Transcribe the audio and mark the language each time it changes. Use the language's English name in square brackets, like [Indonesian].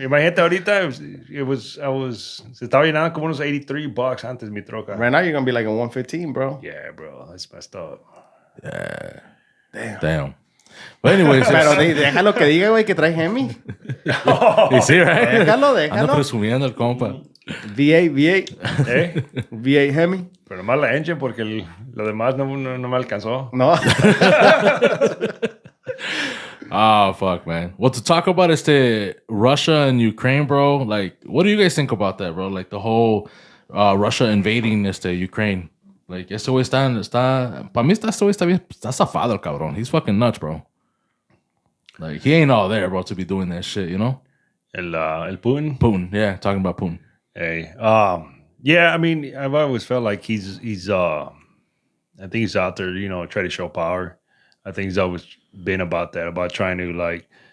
[Spanish] Imagínate ahorita, se estaba llenando como unos $83 antes mi troca. [English] Right now, you're going to be like a 115, bro. Yeah, bro, that's messed up. Yeah. Damn. But anyways, [Spanish] Pero déjalo que diga, güey, que trae Hemi. [English] you see, right? [Spanish] Déjalo, Anda déjalo. presumiendo el compa. V8. ¿Eh? V8 Hemi. Pero nomás la engine porque lo demás no me alcanzó. No. [English] Oh, fuck, man. Well, to talk about Russia and Ukraine, bro, like, what do you guys think about that, bro? Like, the whole Russia invading Ukraine. [Spanish] Like, ese güey para mí ese güey está bien, está zafado el cabrón. [English] He's fucking nuts, bro. Like, he ain't all there, bro, to be doing that shit, you know? [Spanish] El Putin? [English] Putin, yeah, talking about Putin. Hey, yeah, I mean, I've always felt like he's I think he's out there, you know, try to show power. I think he's always been about that, about trying to like